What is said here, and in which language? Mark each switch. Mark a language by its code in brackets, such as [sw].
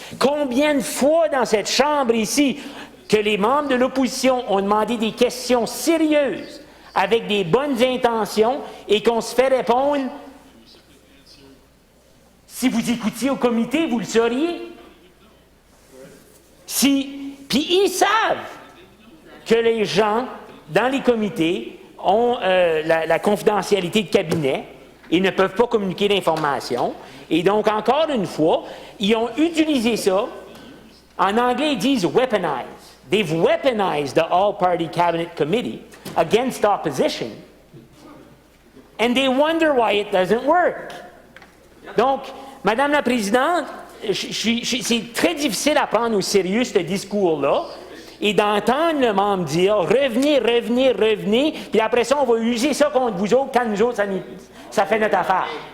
[fr] Combien de fois dans cette chambre ici que les membres de l'opposition ont demandé des questions sérieuses avec des bonnes intentions et qu'on se fait répondre « Si vous écoutiez au comité, vous le sauriez. » Puis ils savent que les gens dans les comités ont la confidentialité de cabinet et ne peuvent pas communiquer d'informations. Et donc, encore une fois, ils ont utilisé ça. En anglais, ils disent « weaponize ». [en] They've weaponized the All-Party Cabinet Committee against opposition, and they wonder why it doesn't work. [fr] Donc, Madame la Présidente, c'est très difficile à prendre au sérieux ce discours-là et d'entendre le membre dire « revenez, revenez, revenez », puis après ça, on va user ça contre vous autres quand nous autres, ça fait notre affaire.